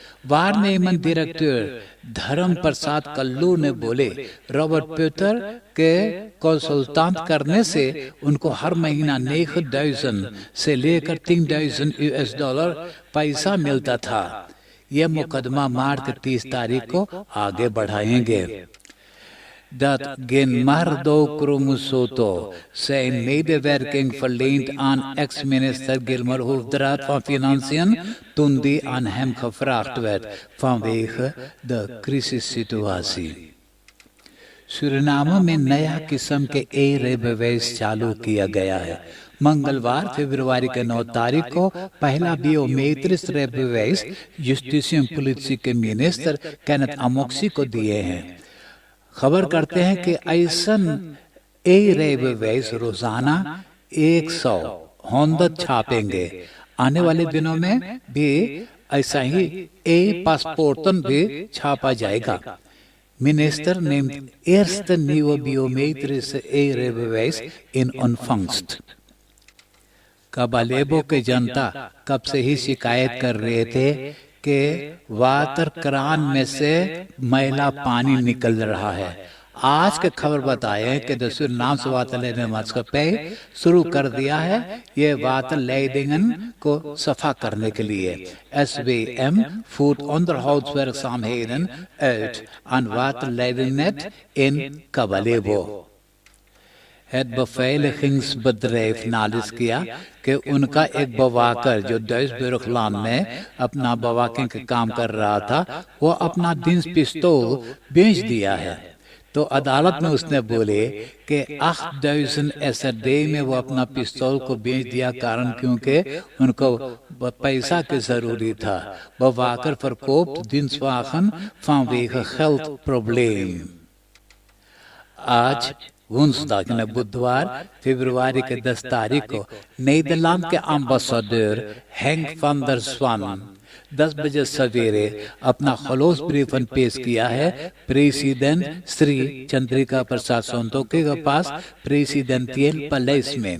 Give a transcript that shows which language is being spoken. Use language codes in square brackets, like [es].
[hi] वारनेमन director धर्म प्रसाद कल्लू ने बोले रॉबर्ट पेटर के कंसल्टेंट करने से उनको हर महीना 9,000 से लेकर 3,000 US$ पैसा मिलता था। यह मुकदमा मार्च की 30 तारीख को आगे बढ़ाएंगे। [nl] Dat Ginmardo Kromosoto zijn medewerking verleend aan ex-minister Gilmer Hoefdraad van Financiën toen die aan hem gevraagd werd vanwege de crisissituatie. [hi] Suriname में नया किस्म के ए-रे बेवेस चालू किया गया है। मंगलवार फरवरी के 9 तारीख को पहला बायोमेट्रिक बेवेस जस्टिसियम पुलिस के मिनिस्टर केनेथ अमोक्सी को दिए हैं। खबर करते हैं कि ऐसन ए-रे बेवेस रोजाना 100 होंदत छापेंगे। आने वाले दिनों में भी ऐसा ही पासपोर्टन भी छापा जाएगा। [nl] Minister neemt eerste nieuwe biometrische e-rijbewijs in ontvangst. [hi] कबालेबो के जनता कब से ही शिकायत कर रहे थे कि वाटर क्रान में से मैला पानी निकल रहा है। आज के खबर बताए कि दसूर नाम से वाटर लेने पे शुरू कर दिया है ये वाटर लेडिंगन को सफा करने के लिए। [nl] SWM voert onderhoudswerkzaamheden uit aan waterleidingnet in Kabalebo। Het beveiligingsbedrijf [hi] नालिश किया कि उनका एक बवाकर जो दुइसबुर्गलान में अपना बवाकिंग का काम कर रहा था वो अपना दिन्स पिस्तौल बेच दिया है। तो अदालत में उसने बोले कि 8,000 SRD में वो अपना पिस्तौल को बेच दिया कारण क्योंकि उनको पैसा की जरूरी था। [nl] बवाकर verkoopt dienstwagen vanwege geldprobleem। [hi] आज woensdag बुधवार फरवरी के 10 तारीख को नीदरलैंड के ambassador hang van der Swan 10 बजे सवेरे अपना खलोस ब्रीफन पेश किया है प्रेसिडेंट श्री चंद्रिका प्रसाद संतोखी के पास प्रेसिडेंटियल पैलेस में।